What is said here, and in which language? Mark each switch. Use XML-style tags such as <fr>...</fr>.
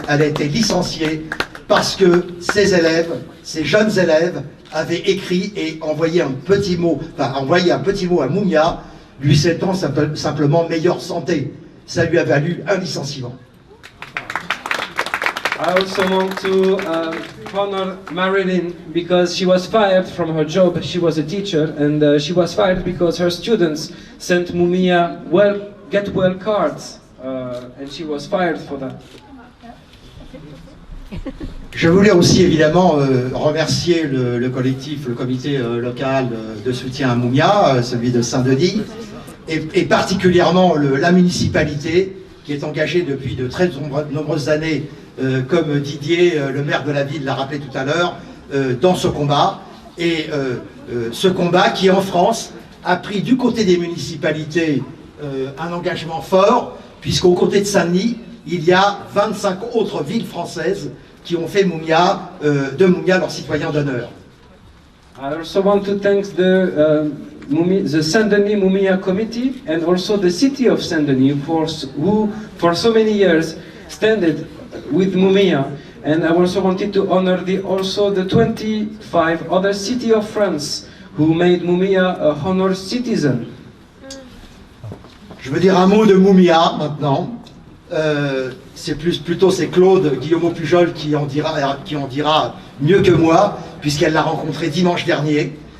<fr>Elle a été licenciée parce que ses élèves, ses jeunes élèves, avaient écrit et envoyé un petit mot à Mumia, lui souhaitant simplement meilleure santé. Ça lui a valu un licenciement.</fr> <en>I also want to honor Marilyn because she was fired from her job. She was a teacher, and she was fired because her students sent Mumia get well cards, and she was fired for that.</en> <fr>Je voulais aussi évidemment remercier le collectif, le comité local de soutien à Mumia, celui de Saint-Denis, et particulièrement la municipalité qui est engagée depuis de très nombreuses années, comme Didier, le maire de la ville, l'a rappelé tout à l'heure, dans ce combat. Et ce combat qui en France a pris du côté des municipalités un engagement fort, puisqu'au côté de Saint-Denis, il y a 25 autres villes françaises qui ont fait de Mumia leur citoyen d'honneur.</fr> <en>I also want to thank the Saint-Denis Mumia Committee and also the city of Saint-Denis who for so many years standed with Mumia. And I also wanted to honor also the 25 other cities of France who made Mumia a honored citizen.</en> <fr>Je veux dire un mot de Mumia maintenant. C'est plutôt Claude Guillaumeau-Pujol qui en dira mieux que moi, puisqu'elle l'a rencontré dimanche dernier.</fr>